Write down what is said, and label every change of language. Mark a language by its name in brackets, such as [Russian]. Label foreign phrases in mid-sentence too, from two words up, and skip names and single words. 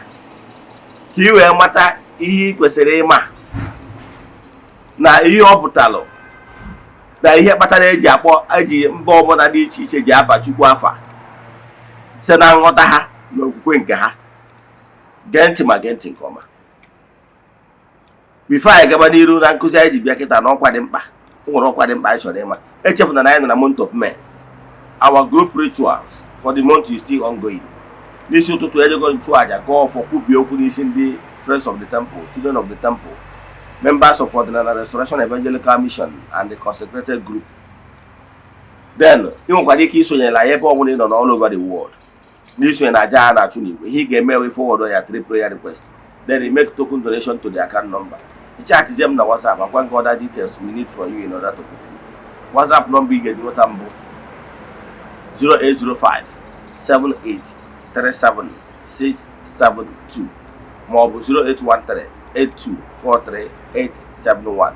[Igbo] Ka i wee mata ihe ị kwesịrị ịma na ihe ọ pụtara na ihe kpatara eji mba ọbụla dị iche iche ji aba Chukwu afa site na nghọta ha na okwukwe nke ha. Gee ntị ma gee ntị nke ọma. Bifo anyị gaba n'iru na nkụzi anyị ji bịa kịta na ọkwa dị mkpa. O nwere ọkwa dị mkpa anyị chọrọ ịma. Echefuna na anyị nọ na [English] month of May. Our group rituals for the month is still ongoing. [Igbo] N'isi ụtụtụ ejego nchụaja ka ọfọ kwubi okwu n'isi ndị [English] Friends of the Temple, Children of the Temple, members of the Restoration Evangelical Mission and the consecrated group. Then, [Igbo] ị nwekwara ike isonyela ebe ọbụla ị nọ [English] all over the world. [Igbo] N'isonye na aja a na-achụ n'igwe, ihe ga-eme [English] we forward [Igbo] ya [English] 3 prayer requests. Then you make token donation to the account number. Chat them na WhatsApp and one other details we need from you in order to book you. WhatsApp number you get what I'm 0805 78 37672 maọbụ 0813 8243 871.